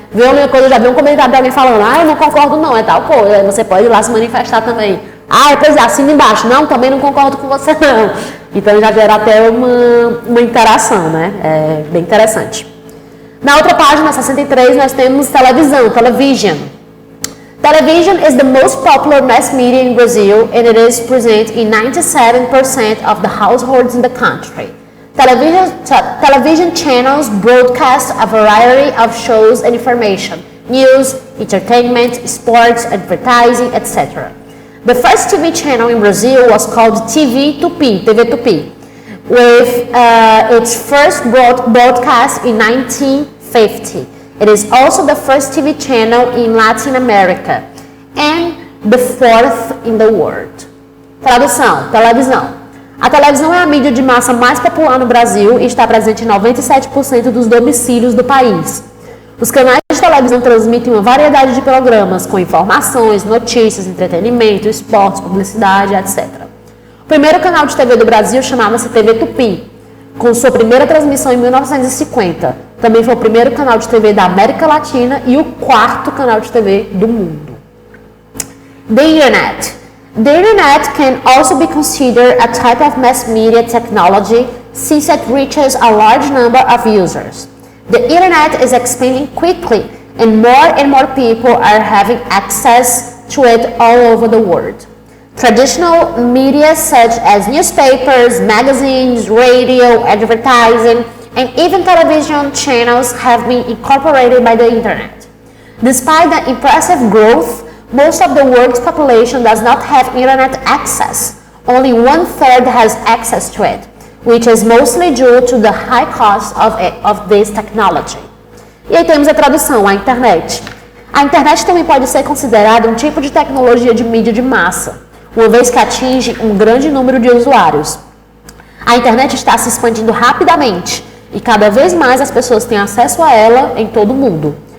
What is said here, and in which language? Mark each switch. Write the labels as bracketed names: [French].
[Portuguese] Ver ali uma coisa, já vê um comentário de alguém falando, eu não concordo não, é tal coisa. Aí você pode ir lá se manifestar também. Pois é, assina embaixo. Não, também não concordo com você não. Então já gera até uma interação, né? É bem interessante. Na outra página, 63, nós temos televisão, television. [English] Television is the most popular mass media in Brazil and it is present in 97% of the households in the country. Television channels broadcast a variety of shows and information, news, entertainment, sports, advertising, etc. The first TV channel in Brazil was called TV Tupi, with its first broadcast in 1950. It is also the first TV channel in Latin America and the fourth in the world. [Portuguese] Tradução, televisão. A televisão é a mídia de massa mais popular no Brasil e está presente em 97% dos domicílios do país. Os canais de televisão transmitem uma variedade de programas com informações, notícias, entretenimento, esportes, publicidade, etc. O primeiro canal de TV do Brasil chamava-se TV Tupi, com sua primeira transmissão em 1950. Também foi o primeiro canal de TV da América Latina e o quarto canal de TV do mundo. [English] The Internet. The Internet can also be considered a type of mass media technology since it reaches a large number of users. The Internet is expanding quickly and more people are having access to it all over the world. Traditional media such as newspapers, magazines, radio, advertising, and even television channels have been incorporated by the internet. Despite the impressive growth, most of the world's population does not have internet access. Only 1/3 has access to it, which is mostly due to the high cost of this technology. [Portuguese] E aí temos a tradução, a internet. A internet também pode ser considerada um tipo de tecnologia de mídia de massa, uma vez que atinge um grande número de usuários. A internet está se expandindo rapidamente e cada vez mais as pessoas têm acesso a ela em todo o mundo.